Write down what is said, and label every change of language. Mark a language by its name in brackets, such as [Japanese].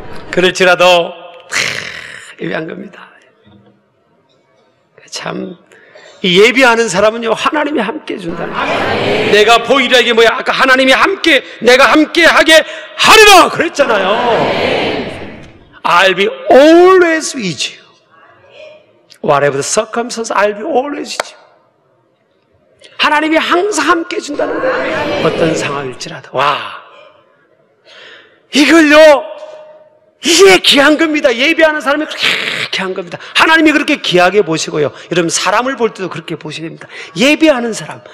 [Korean] 그럴지라도 예배한 겁니다. 참 이 예비하는 사람은요, 하나님이 함께 해준다는 거예요. 내가 보이라 이게 뭐야? 아까 하나님이 내가 함께 하게 하리라 그랬잖아요. [English] I'll be always with you. Whatever the circumstance, I'll be always with you. [Korean] 하나님이 항상 함께 해준다는 거예요. 어떤 상황일지라도. 이걸요, 이게 귀한 겁니다. 예배하는 사람이 그렇게 귀한 겁니다. 하나님이 그렇게 귀하게 보시고요. 여러분, 사람을 볼 때도 그렇게 보시게 됩니다. 예배하는 사람.